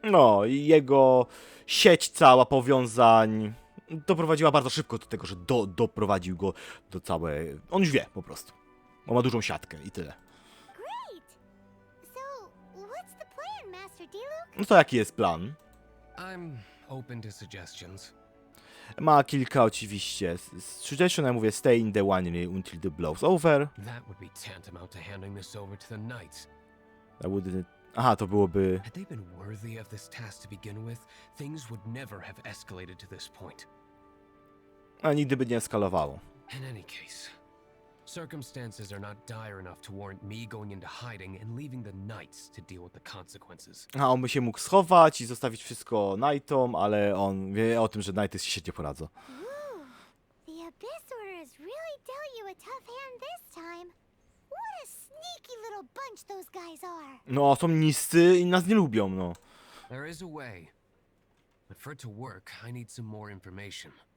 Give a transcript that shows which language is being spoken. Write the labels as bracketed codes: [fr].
[pl] No, i jego sieć cała powiązań doprowadziła bardzo szybko do tego, że doprowadził go do całej... On już wie po prostu. On ma dużą siatkę i tyle. [en] Great! So, what's the plan, Master Diluc? [pl] No to jaki jest plan? [en] I'm open to suggestions. [pl] Ma kilka oczywiście. Suggestion, ja mówię [en] stay in the winery until the blow's over. That would be tantamount to handing this over to the Knights. [pl] Aha, to byłoby... [en] Had they been worthy of this task to begin with, things would never have escalated to this point. [pl] A nigdy by nie eskalowało. [en] In any case, circumstances are not dire enough to warrant me going into hiding and leaving the Knights to deal with the consequences. [pl] A on by się mógł schować i zostawić wszystko Knightom, ale on wie o tym, że Knighty się świetnie poradzą. [en] Ooh, the Abyss Order has really dealt you a tough hand this time. What a sneaky little bunch those guys are. [pl] No, są niscy i nas nie lubią, no. [en] There is a way, but for it to work, I need some more information.